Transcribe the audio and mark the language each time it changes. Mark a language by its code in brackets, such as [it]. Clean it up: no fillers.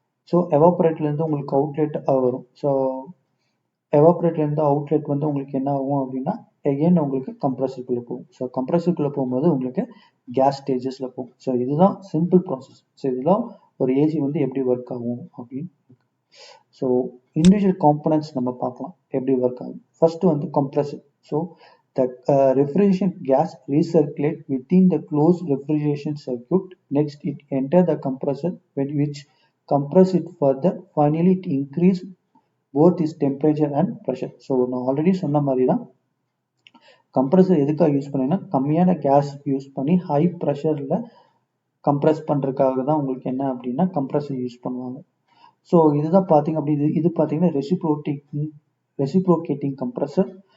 [ta] So எவாப்ரேட்டர்லேருந்து உங்களுக்கு outlet வரும். So எவாப்ரேட்டர்லேருந்து outlet வந்து உங்களுக்கு என்ன ஆகும் அப்படின்னா எகெயின் உங்களுக்கு கம்ப்ரஸருக்குள்ளே போகும். ஸோ கம்ப்ரஸருக்குள்ளே போகும்போது உங்களுக்கு கேஸ் ஸ்டேஜஸில் போகும். ஸோ இதுதான் சிம்பிள் ப்ராசஸ். ஸோ இதெல்லாம் ஒரு ஏசி வந்து எப்படி ஒர்க் ஆகும் அப்படின்னு. ஸோ இண்டிவிஜுவல் காம்பனன்ட்ஸ் நம்ம பார்க்கலாம் எப்படி ஒர்க் ஆகும். ஃபர்ஸ்ட் வந்து compressor. [en] So the refrigeration gas recirculate within the closed refrigeration circuit. Next it enter the compressor which compress it further. Finally it increase both its temperature and pressure. [ta] So நான் already சொன்ன மாதிரி தான் compressor எதுக்காக use பண்ணீங்கன்னா கம்மியான case use பண்ணி high ப்ரெஷரில் compress பண்ணுறதுக்காக தான் உங்களுக்கு என்ன அப்படின்னா கம்ப்ரஸர் யூஸ் பண்ணுவாங்க. ஸோ இதுதான் பார்த்தீங்க அப்படி இது பார்த்தீங்கன்னா ரெசிப்ரோகேட்டிங் கம்ப்ரஸர்.